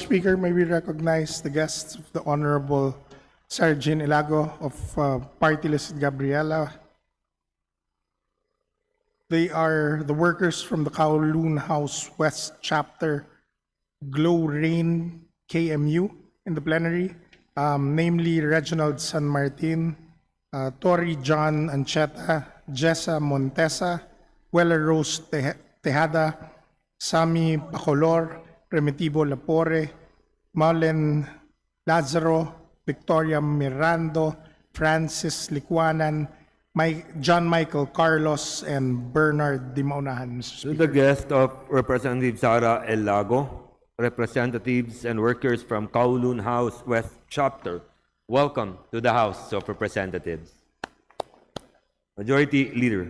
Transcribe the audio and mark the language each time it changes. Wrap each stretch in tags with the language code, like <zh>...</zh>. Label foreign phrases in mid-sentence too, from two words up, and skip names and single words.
<en>Speaker, may we recognize the guests of the Honorable Sarah Jane Ilago of Party List Gabriela. They are the workers from the Kowloon House West Chapter Glow Rain KMU in the plenary, namely Reginald San Martin, Tori John Ancheta, Jessa Montesa, Weller Rose Tejada, Sami Bacolor, Primitivo Lapore, Marlen Lazaro, Victoria Mirando, Francis Licuanan, John Michael Carlos, and Bernard Dimaunahan, Mr. To Speaker. the guest of Representative Sara El Lago, representatives and workers from Kowloon House West Chapter, welcome to the House of Representatives. Majority Leader.</en>